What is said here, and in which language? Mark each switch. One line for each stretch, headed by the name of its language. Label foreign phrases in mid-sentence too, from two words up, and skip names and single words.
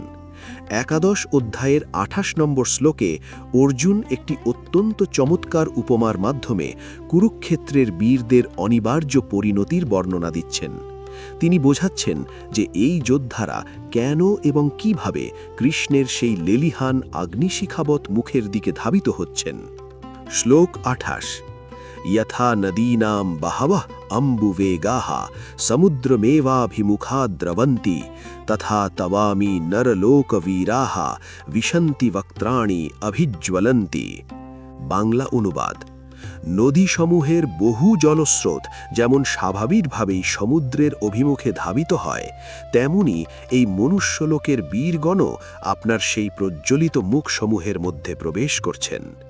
Bangla: একাদশ অধ্যায়ের 28 নম্বর শ্লোকে অর্জুন একটি অত্যন্ত চমৎকার উপমার মাধ্যমে কুরুক্ষেত্রের বীরদের অনিবার্য পরিণতির বর্ণনা দিচ্ছেন। তিনি বোঝাচ্ছেন যে এই যোদ্ধারা কেন এবং কিভাবে কৃষ্ণের সেই লেলিহান আগ্নিশিখাবৎ মুখের দিকে ধাবিত হচ্ছেন। শ্লোক 28।
Sanskrit: यथा नदीनां बहवः अम्बुवेगाः समुद्रमेवाभिमुखा द्रवन्ति तथा तवामि नरलोकवीराः विशन्ति वक्त्राणि अभिज्वलन्ति।
Bangla: বাংলা অনুবাদ। নদীসমূহের বহু জলস্রোত যেমন স্বাভাবিকভাবেই সমুদ্রের অভিমুখে ধাবিত হয়, তেমনি এই মনুষ্যলোকের বীরগণও আপনার সেই প্রজ্জ্বলিত মুখসমূহের মধ্যে প্রবেশ করছেন।